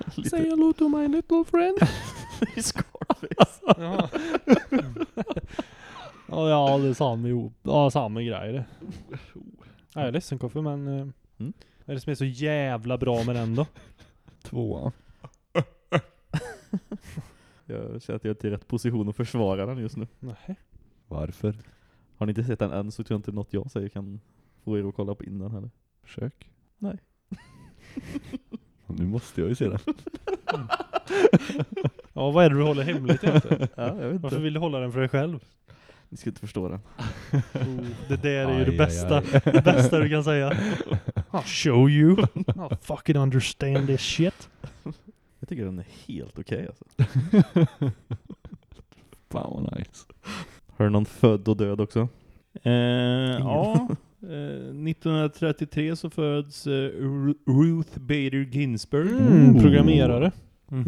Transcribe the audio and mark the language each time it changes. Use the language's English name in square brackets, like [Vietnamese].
[English] Say hello to my little friend. [Swedish] I Scarface. Ja, det är samma, ja, samma grejer. Ja, jag är ledsen, Koffe, men... Mm. Är det som är så jävla bra med den då? Tvåan. Jag känner att jag inte är i rätt position att försvara den just nu. Nej. Varför? Har ni inte sett den än så tror jag inte något jag säger kan få er att kolla på innan heller. Försök. Nej. Nu måste jag ju se den. Mm. Ja, vad är det du håller hemligt egentligen? Ja, jag vet inte. Varför vill du hålla den för dig själv? Ni ska inte förstå den. Oh, det där är ju det bästa. Det bästa du kan säga. [English] I'll show you. I'll fucking understand this shit. [Swedish] Jag tycker den är helt okej. [English] Okay, [Swedish] fan vad nice. Hör någon född och död också? Ja. 1933 så föds Ruth Bader Ginsburg. Mm. Programmerare. Mm-hmm.